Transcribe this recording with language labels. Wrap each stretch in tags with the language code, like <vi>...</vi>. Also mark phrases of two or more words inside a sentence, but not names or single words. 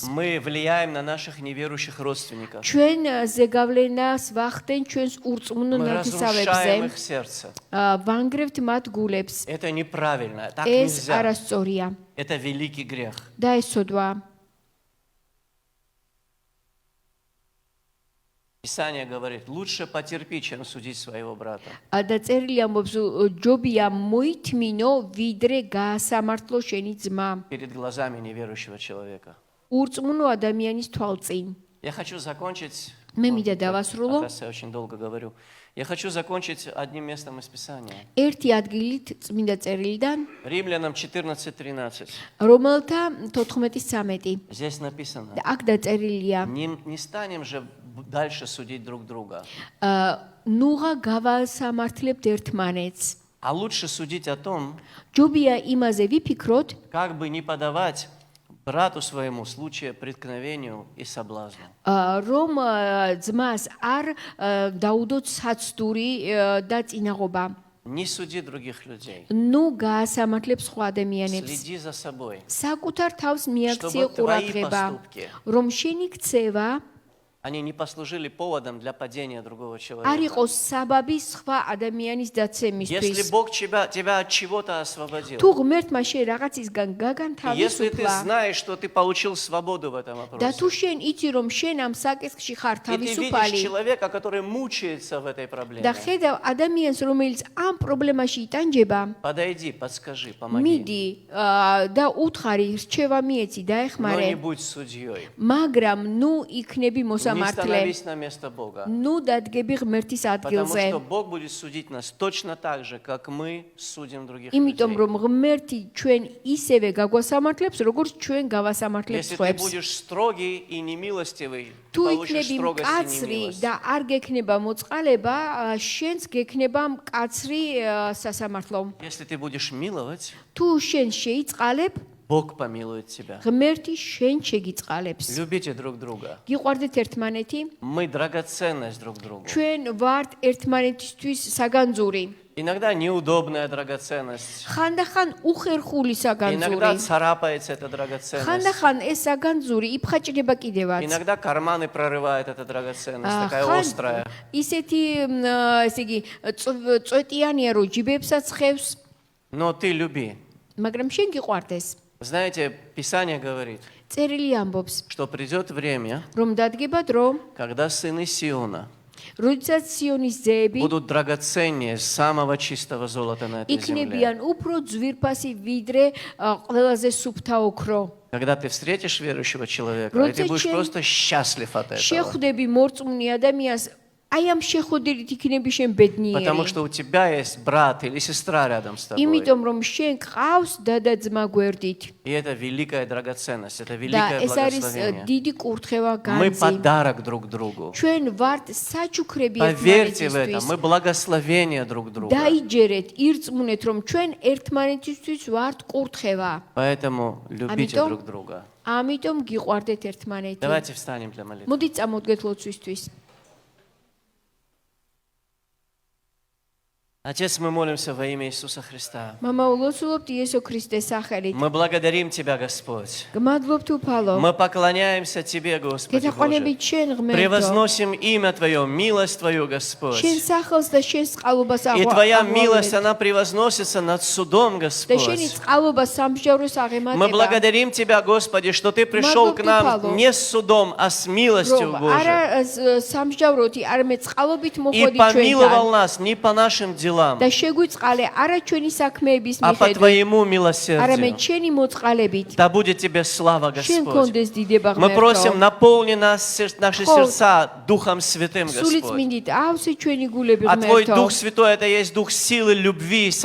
<ru>Мы влияем на наших неверующих родственников.</ru> <ka>ჩვენ ზეგავლენას ვახდენ ჩვენს ურწმუნო</ka> <ru>Мы разрушаем</ru> <ka>ნათესავებზე.</ka> <ru>их сердце.</ru> <ka>ვანგრევთ მათ გულებს.</ka> <ru>Это неправильно, так</ru> <ka>ეს</ka> <ru>нельзя.</ru> <ka>არასწორია</ka> <ru>Это великий грех.</ru> <ka>და ეს სოდვა.</ka> <ru>Писание говорит, лучше потерпи, чем судить своего брата.</ru> <ka>და წერილი ამბობს, ჯობია მოითმინო, ვიდრე გაასამართლო შენი ძმა.</ka> <ru>Перед глазами неверующего человека.</ru> <ka>ურწმუნო ადამიანის თვალწინ.</ka> <ru>Я хочу закончить,</ru> <ka>მე მინდა დავასრულო</ka> <ru>оказывается, я очень долго говорю. Я хочу закончить одним местом из Писания.</ru> <ka>ერთი ადგილით წმინდა წერილიდან,</ka> <ru>Римлянам 14:13.</ru> <ka>რომელთა 14:13.</ka> <ru>Здесь написано,</ru> <ka>და აქ დაწერილია,</ka> <ru>не станем же дальше судить друг друга,</ru> <ka>ნუღა გავასამართლებთ ერთმანეთს.</ka> <ru>а лучше судить о том,</ru> <ka>ჯობია იმაზე ვიფიქროთ,</ka> <ru>как бы не подавать брату своему случае преткновению и соблазну.</ru> <ka>რომ ძმას არ დაუდოთ საცდური და წინაღობა.</ka> <ru>Не суди других людей.</ru> <ka>ნუ გაასამართლებ სხვა ადამიანებს.</ka> <ru>Следи за собой.</ru> <ka>საკუთარ თავს მიაქციე</ka> <ru>Чтобы твои</ru> <ka>ყურადღება,</ka> <ru>поступки,</ru> <ka>რომ შენი ქცევა</ka> <ru>они не послужили поводом для падения другого</ru> <ka>არ</ka> <ru>человека.</ru> <ka>იყოს საბაბი სხვა ადამიანის</ka> <ru>Если</ru> <ka>დაცემისთვის.</ka> <ru>Бог тебя от чего-то освободил,</ru> <ka>თუ ღმერთმა შენ რაღაცისგან</ka> <ru>если ты</ru> <ka>გაგანთავისუფლა</ka> <ru>знаешь, что ты получил свободу в этом</ru> <ka>და თუ</ka> <ru>вопросе,</ru> <ka>შენ იცი რომ შენ ამ საკითხში ხარ</ka> <ru>и ты видишь</ru> <ka>თავისუფალი</ka> <ru>человека, который мучается в этой</ru> <ka>და</ka> <ru>проблеме,</ru> <ka>ხედავ ადამიანს რომელიც ამ პრობლემაში იტანჯება,</ka> <ru>подойди, подскажи, помоги.</ru> <ka>მიდი და უთხარი რჩევა მიეცი</ka> <ru>Но не</ru> <ka>დაეხმარე,</ka> <ru>будь судьей.</ru> <ka>მაგრამ ნუ იქნები</ka> <ru>Не</ru> <ka>მოსამართლე. სასამართლე.</ka> <ru>становись на место Бога.</ru> <ka>ნუ დადგები ღმერთის</ka> <ru>Потому</ru> <ka>ადგილზე.</ka> <ru>что Бог будет судить нас точно так же, как мы судим других</ru> <ka>იმიტომ</ka> <ru>людей.</ru> <ka>რომ ღმერთი ჩვენ ისევე გაგვასამართლებს, როგორც ჩვენ გავასამართლებს</ka> <ru>Если ты</ru> <ka>სხვებს.</ka> <ru>будешь строгий и немилостивый, ты</ru> <ka>თუ</ka> <ru>получишь</ru> <ka>იქნები</ka> <ru>строгость и</ru> <ka>მკაცრი</ka> <ru>немилость.</ru> <ka>და არ გექნება მოწყალება, შენს გექნება მკაცრი სასამართლო.</ka> <ru>Если ты будешь миловать,</ru> <ka>თუ შენ შეიწყალებ,</ka> <ru>Бог помилует тебя.</ru> <ka>ღმერთი შენ შეგიწყალებს.</ka> <ru>Любите друг друга.</ru> <ka>გიყვარდეთ ერთმანეთი?</ka> <ru>Мы драгоценность друг другу.</ru> <ka>ჩვენ ვართ ერთმანეთისთვის საგანძური.</ka> <ru>Иногда неудобная драгоценность.</ru> <ka>ხანდახან უხერხული</ka> <ru>Иногда</ru> <ka>საგანძური.</ka> <ru>царапается эта драгоценность.</ru> <ka>ხანდახან ეს საგანძური იფხაჭრება კიდევაც.</ka> <ru>Иногда карманы прорывает эта драгоценность, такая</ru> <ka>ხან</ka> <ru>острая.</ru> <ka>ისეთი ესე იგი წვეტიანია რომ ჯიბებსაც ხევს,</ka> <ru>Но ты люби.</ru> <ka>მაგრამ შენ გიყვარდეს.</ka> <ru>Знаете, Писание говорит,</ru> <ka>წერილი ამბობს,</ka> <ru>что придет время,</ru> <ka>რომ დადგება დრო,</ka> <ru>когда сыны Сиона</ru> <ka>როდესაც სიონის ძეები</ka> <ru>будут драгоценнее самого чистого золота на этой земле.</ru> <ka>იქნებიან უფრო ძვირფასი ვიდრე ყველაზე სუფთა ოქრო.</ka> <ru>Когда ты встретишь верующего человека, и ты будешь просто счастлив от этого.</ru> <ka>შეხვდები მორწმუნე ადამიანს, აი ამ შეხვედრით იქნები შენ</ka> <ru>Потому</ru> <ka>ბედნიერი.</ka> <ru>что у тебя есть брат или сестра рядом с тобой.</ru> <ka>იმიტომ რომ შენ ყავს და ძმა გვერდით.</ka> <ru>И это великая драгоценность, это</ru> <ka>და</ka> <ru>великое</ru> <ka>ეს არის</ka> <ru>благословение.</ru> <ka>დიდი კურთხევა</ka> <ru>Мы</ru> <ka>განძი.</ka> <ru>подарок друг другу.</ru> <ka>ჩვენ ვართ საჩუქრები</ka> <ru>Поверьте в это,</ru> <ka>ერთმანეთისთვის.</ka> <ru>мы благословение друг друга.</ru> <ka>დაიჯერეთ, ირწმუნეთ, რომ ჩვენ ერთმანეთისთვის ვართ კურთხევა.</ka> <ru>Поэтому любите</ru> <ka>Амитом?</ka> <ru>друг друга.</ru> <ka>ამიტომ გიყვარდეთ ერთმანეთი.</ka> <ru>Давайте встанем для молитвы.</ru> <ka>მოდით წამოდგეთ ლოცვისთვის.</ka> <ru>Отец, мы молимся во имя Иисуса Христа.</ru> <ka>მამა ულოცულობთ იესო ქრისტეს სახელით.</ka> <ru>Мы благодарим Тебя, Господь.</ru> <ka>გმადლობთ უფალო.</ka> <ru>Мы поклоняемся Тебе, Господи Боже.</ru> <ka>გეთაყვანებით შენ ღმერთო.</ka> <ru>Превозносим имя Твое, милость Твою, Господь.</ru> <ka>შენ სახელს და შენ წყალობას</ka> <ru>И Твоя</ru> <ka>აღვავებით.</ka> <ru>милость, она превозносится над судом,</ru> <ka>და შენი</ka> <ru>Господь.</ru> <ka>წყალობა სამსჯავროს</ka> <ru>Мы</ru> <ka>აღემატება.</ka> <ru>благодарим Тебя, Господи, что Ты пришел к нам не с судом, а с милостью</ru> <ka>რომ</ka> <ru>Божией.</ru> <ka>არა სამსჯავროთი, არამედ წყალობით</ka> <ru>И</ru> <ka>მოხვედი</ka> <ru>помиловал</ru> <ka>ჩვენთან.</ka> <ru>нас не по нашим делам,</ru> <ka>და შეგვიწყალე არა ჩვენი საქმეების</ka> <ru>а по</ru> <ka>მიხედვით,</ka> <ru>Твоему</ru> <ka>არამედ</ka> <ru>милосердию.</ru> <ka>შენი მოწყალებით.</ka> <ru>Да будет Тебе слава,</ru> <ka>შენ</ka> <ru>Господь.</ru> <ka>კონდეს დიდება</ka> <ru>Мы просим,</ru> <ka>ღმერთო.</ka> <ru>наполни наши сердца Духом Святым,</ru> <ka>სულით</ka> <ru>Господь.</ru> <ka>მინდით ავსე ჩვენი гуლები</ka> <ru>А Твой</ru> <ka>ღმერთო.</ka> <ru>Дух Святой, это есть Дух силы, любви и</ru>